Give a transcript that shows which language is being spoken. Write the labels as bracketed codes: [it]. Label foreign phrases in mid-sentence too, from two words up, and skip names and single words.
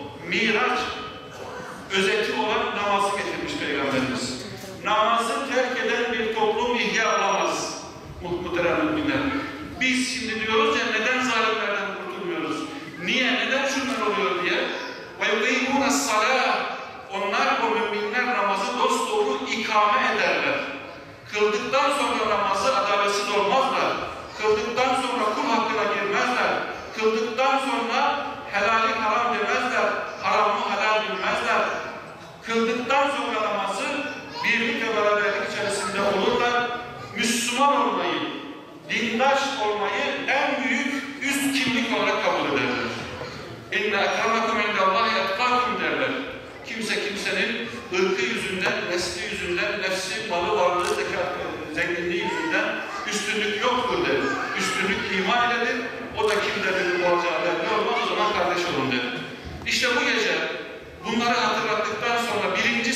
[tr] Miraç özeti olan namazı getirmiş Peygamberimiz. Namazı terk eden bir toplum ihya olamaz. Muhterem müminler. Biz şimdi diyoruz ya, neden zalimlerden kurtulmuyoruz? Niye? Neden şunlar oluyor diye? [ar] وَيُقِيمُونَ الصَّلَاةِ [tr] Onlar, o müminler namazı dosdoğru ikame ederler. Kıldıktan sonra namazı adaletsiz olmazlar. Kıldıktan sonra kul hakkına girmezler. Kıldıktan sonra helali haram demezler. Haramı helal bilmezler. Kıldıktan sonra namazı birlik ve beraberlik içerisinde olurlar. Müslüman olmayı, dindaş olmayı en büyük üst kimlik olarak kabul ederler. [ar] اِنَّ اَكْرَمَكُمْ عِنْدَ اللّٰهِ اَتْقَاكُمْ derler. [tr] Kimse kimsenin ırkı yüzünden, nesli yüzünden, nefsi, malı, varlığı, zenginliği yüzünden üstünlük yoktur der. Üstünlük iman iledir. O da kimdedir olacağı belli olmaz, o zaman kardeş olun der. İşte bu gece bunları hatırlattıktan sonra 1.